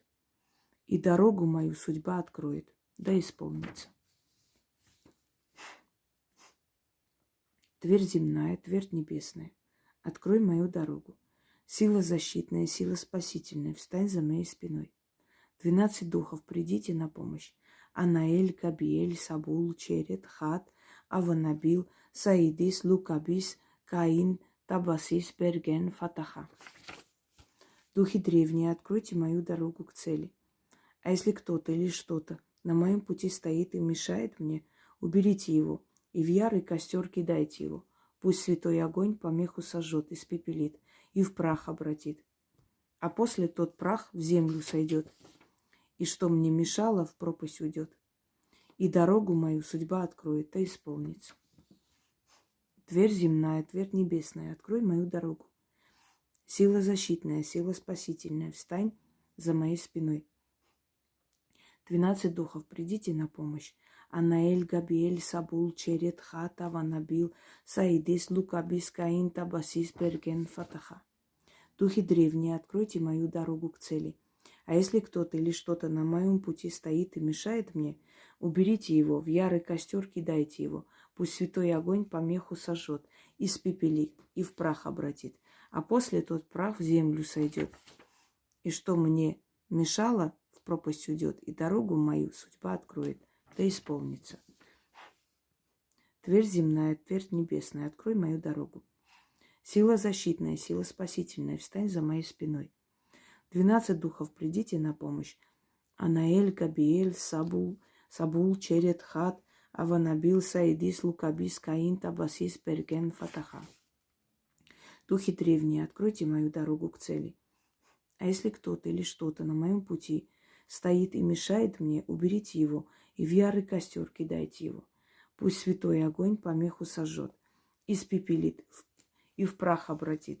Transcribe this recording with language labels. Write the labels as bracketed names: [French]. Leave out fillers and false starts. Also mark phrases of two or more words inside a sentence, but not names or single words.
[Russian] И дорогу мою судьба откроет, да исполнится. Дверь земная, дверь небесная, открой мою дорогу. Сила защитная, сила спасительная, встань за моей спиной. 12 духов, придите на помощь. Анаэль, Габиэль, Сабул, Черет, Хат, Аванабил, Саидис, Лукабис, Каин, Табасис, Берген, Фатаха. Духи древние, откройте мою дорогу к цели. А если кто-то или что-то на моем пути стоит и мешает мне, уберите его, и в ярый костер кидайте его. Пусть святой огонь помеху сожжет, испепелит и в прах обратит. А после тот прах в землю сойдет, и что мне мешало, в пропасть уйдет. И дорогу мою судьба откроет, да исполнится. Тверь земная, тверь небесная, открой мою дорогу. Сила защитная, сила спасительная, встань за моей спиной. 12 духов, придите на помощь. Анаэль, Габиэль, Сабул, Черет, Хата, Ванабил, Саидис, Лукабис, Каин, Табасис, Берген, Фатаха. Духи древние, откройте мою дорогу к цели. А если кто-то или что-то на моем пути стоит и мешает мне, уберите его, в ярый костер кидайте его. Пусть святой огонь помеху сожжет, испепелит и в прах обратит. А после тот прах в землю сойдет. И что мне мешало, в пропасть уйдет, и дорогу мою судьба откроет, да исполнится. Тверь земная, тверь небесная, открой мою дорогу. Сила защитная, сила спасительная, встань за моей спиной. 12 духов, придите на помощь. Анаэль, Габиэль, Сабул, Черет, Хат, Аванабил, Саидис, Лукабис, Каин, Табасис, Берген, Фатаха. Духи древние, откройте мою дорогу к цели. А если кто-то или что-то на моем пути стоит и мешает мне, уберите его и в ярый костер кидайте его. Пусть святой огонь помеху сожжет, испепелит и в прах обратит.